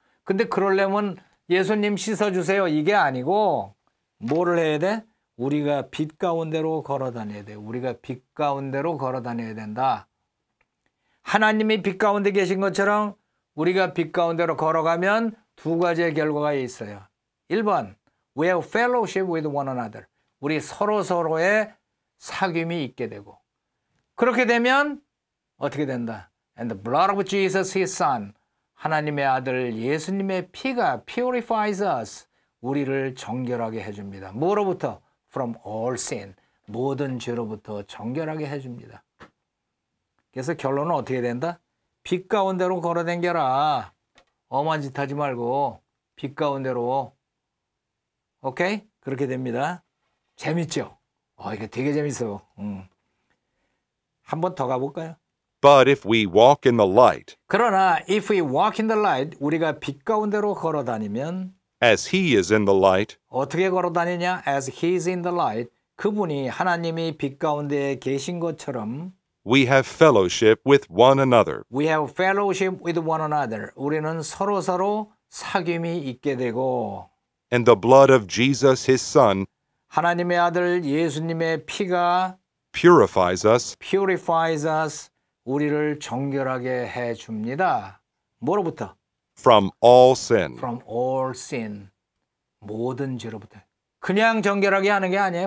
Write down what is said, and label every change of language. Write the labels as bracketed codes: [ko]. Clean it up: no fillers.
[ko] 근데 그러려면 예수님 씻어주세요. 이게 아니고 뭐를 해야 돼? 우리가 빛 가운데로 걸어 다녀야 돼. 우리가 빛 가운데로 걸어 다녀야 된다. 하나님이 빛 가운데 계신 것처럼 우리가 빛 가운데로 걸어가면 두 가지의 결과가 있어요. [en] 1번, we have fellowship with one another. [ko] 우리 서로의 사귐이 있게 되고 그렇게 되면 어떻게 된다? [en] And the blood of Jesus, his son. [ko] 하나님의 아들 예수님의 피가 purifies us. 우리를 정결하게 해줍니다. [en] 뭐로부터? From all sin. [ko] 모든 죄로부터 정결하게 해줍니다. 그래서 결론은 어떻게 된다? 빛 가운데로 걸어댕겨라. 엄한 짓 하지 말고 빛 가운데로. 오케이? 그렇게 됩니다. 재밌죠? 이게 되게 재밌어. 한 번 더 가볼까요? [en] But if we walk in the light, [ko] 그러나 if we walk in the light, 우리가 빛 가운데로 걸어 다니면 [en] as he is in the light, 어떻게 걸어 다니냐? As he is in the light. [ko] 그분이 하나님이 빛 가운데에 계신 것처럼 [en] we have fellowship with one another. We have fellowship with one another. [ko] 우리는 서로 사귐이 있게 되고 [en] And the blood of Jesus, his son, [ko] 하나님의 아들 예수님의 피가 [en] purifies us purifies us. [ko] 우리를 정결하게 해줍니다. 뭐로부터? [en] from all sin. From all sin. 모든 죄로부터. [ko] 그냥 정결하게 하는 게 아니에요.